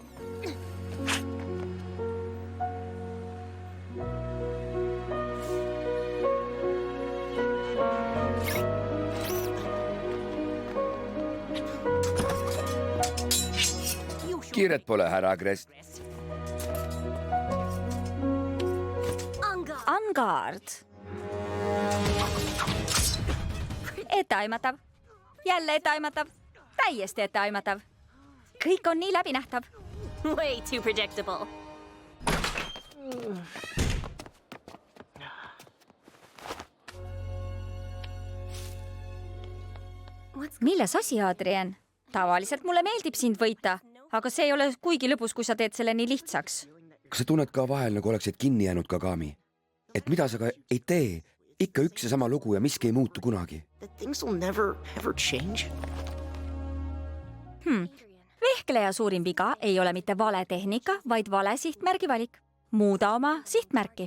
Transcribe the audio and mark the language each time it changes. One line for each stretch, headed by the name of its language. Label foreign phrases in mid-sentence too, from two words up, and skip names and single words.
Estonian: Kiiret pole, härra Agrest. Angard. Etteaimatav. Jälle etteaimatav. Täiesti etteaimatav. Kõik on nii läbinähtav.
English: Way too predictable.
Estonian: Milles asi, Adrian? Tavaliselt mulle meeldib sind võita, aga see ei ole kuigi lõbus, kui sa teed selle nii lihtsaks. Kas sa tunned ka vahel, nagu oleksid kinni jäänud Kagami? Et mida sa ka ei tee, ikka üks ja sama lugu ja miski ei muutu kunagi. Vehkleja suurim viga ei ole mitte vale tehnika, vaid vale sihtmärgi valik. Muuda oma sihtmärki.